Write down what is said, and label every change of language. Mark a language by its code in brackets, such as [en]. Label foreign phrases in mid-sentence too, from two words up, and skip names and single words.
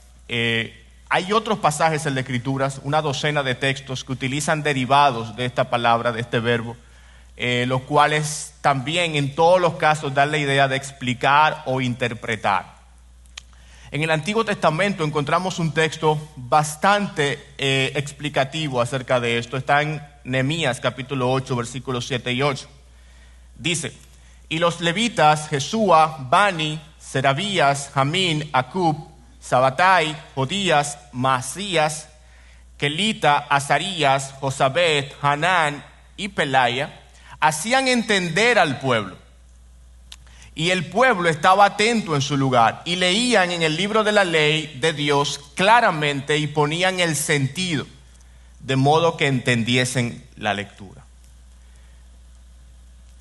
[es] Hay otros pasajes en las Escrituras, una docena de textos que utilizan derivados de esta palabra, de este verbo, los cuales también en todos los casos dan la idea de explicar o interpretar. En el Antiguo Testamento encontramos un texto bastante explicativo acerca de esto. Está en Nehemías capítulo 8, versículos 7 y 8. Dice, y los levitas, Jesúa, Bani, Serabías, Jamín, Acub, Sabatai, Jodías, Masías, Kelita, Azarías, Josabet, Hanán y Pelaya, hacían entender al pueblo. Y el pueblo estaba atento en su lugar y leían en el libro de la ley de Dios claramente y ponían el sentido, de modo que entendiesen la lectura.